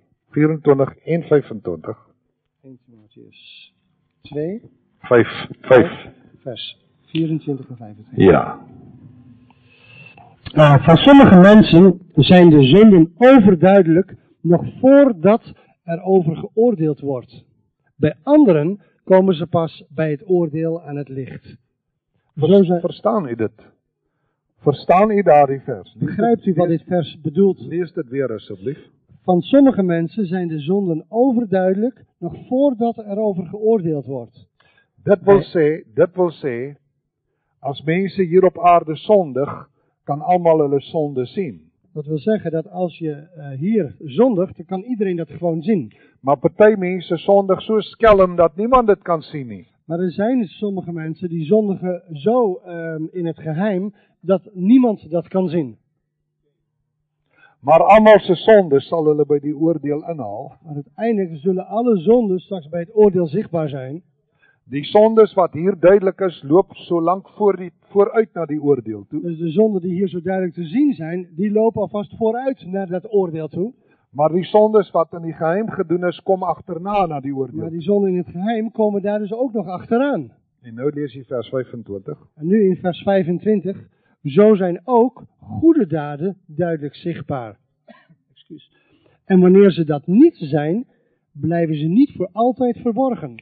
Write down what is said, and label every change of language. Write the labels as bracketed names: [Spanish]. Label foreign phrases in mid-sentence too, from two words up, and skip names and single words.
[Dutch] 24 en 25. 1 Timotheus 2 5. vers 24 en 25. Ja. Van sommige mensen zijn de zonden overduidelijk nog voordat er over geoordeeld wordt. Bij anderen komen ze pas bij het oordeel aan het licht. Zo zijn, [Afrikaans] Verstaan u dit? Verstaan u daardie vers? [Dutch] Begrijpt u wat dit vers bedoelt? [Afrikaans] Lees dit weer asseblief. [Dutch] Van sommige mensen zijn de zonden overduidelijk, nog voordat er over geoordeeld wordt. [Afrikaans] Dit wil sê, as mense hier op aarde sondig, kan almal hulle sonde sien. [Dutch] Dat wil zeggen dat als je hier zondigt, dan kan iedereen dat gewoon zien. [Afrikaans] Maar party mense sondig so skelm dat niemand dit kan sien nie. [Dutch] Maar er zijn sommige mensen die zondigen zo in het geheim, dat niemand dat kan zien. [Afrikaans] Maar almal se sonde sal hulle by die oordeel inhaal. [Dutch] Maar uiteindelijk zullen alle zonden straks bij het oordeel zichtbaar zijn. [Afrikaans] Die sondes wat hier duidelik is, loop so lank vooruit na die oordeel toe. [Dutch] Dus de zonden die hier zo duidelijk te zien zijn, die lopen alvast vooruit naar dat oordeel toe. [Afrikaans] Maar die sondes wat in die geheim gedoen is, kom agterna na die oordeel. [Dutch] Maar die zonden in het geheim komen daar dus ook nog achteraan. [Afrikaans] En nou lees jy vers 25. [Dutch] En nu in vers 25. Zo zijn ook goede daden duidelijk zichtbaar. Excuus. En wanneer ze dat niet zijn, blijven ze niet voor altijd verborgen.